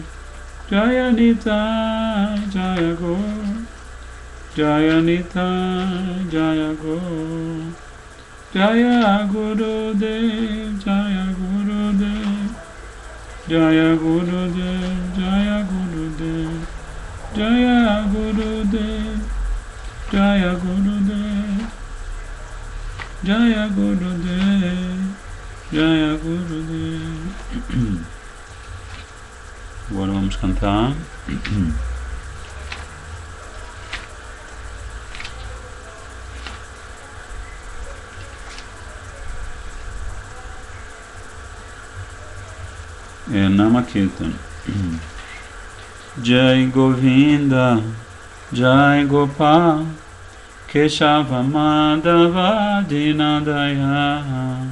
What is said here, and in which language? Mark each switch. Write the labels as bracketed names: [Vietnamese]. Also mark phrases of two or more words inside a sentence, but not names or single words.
[Sanskrit] जय निताइ जय गौर, जय निताइ जय गौर, जय गुरुदेव, जय गुरुदेव, जय गुरुदेव, जय गुरुदेव, जय गुरुदेव, जय गुरुदेव, जय गुरुदेव, जय गुरुदेव. [Portuguese] Agora vamos cantar. Namakirtan. [Sanskrit] जय गोविन्द, जय गोपाल, केशव माधव दीनदय.